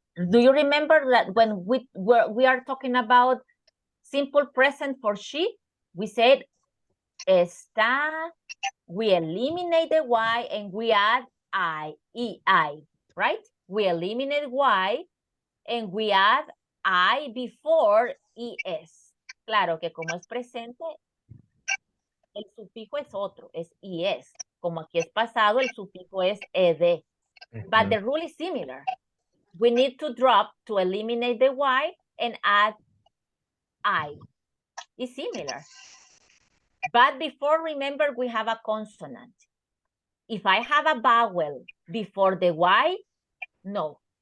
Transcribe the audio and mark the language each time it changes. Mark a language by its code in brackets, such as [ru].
[en] Do you remember that when we are talking about simple present for she, we said está, we eliminate the Y and we add I, right? We eliminate Y and we add I before ES. [es] Claro que como es presente, el sufijo es otro, es ES. Como aquí es pasado, el sufijo es ED. [en] But the rule is similar. We need to drop to eliminate the Y and add I. It's similar. But before, remember, we have a consonant. If I have a vowel before the Y, no.